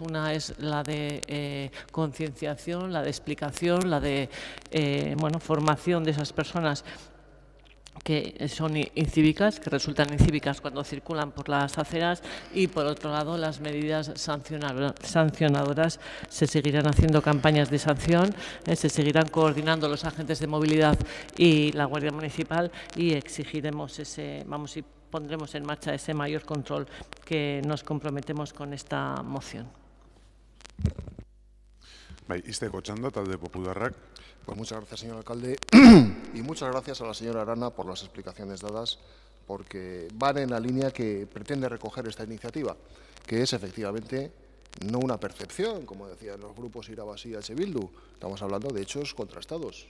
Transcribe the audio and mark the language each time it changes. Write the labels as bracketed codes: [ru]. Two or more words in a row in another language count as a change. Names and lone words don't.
[es] Una es la de concienciación, la de explicación, la de formación de esas personas que son incívicas, que resultan incívicas cuando circulan por las aceras, y por otro lado las medidas sancionadoras. Se seguirán haciendo campañas de sanción, se seguirán coordinando los agentes de movilidad y la Guardia Municipal, y exigiremos y pondremos en marcha ese mayor control que nos comprometemos con esta moción. [eu] Izteko txanda, talde popularrak. [es] Pues muchas gracias, señor alcalde, y muchas gracias a la señora Arana por las explicaciones dadas, porque van en la línea que pretende recoger esta iniciativa, que es efectivamente no una percepción, como decían los grupos Irabasí y H. Bildu. Estamos hablando de hechos contrastados.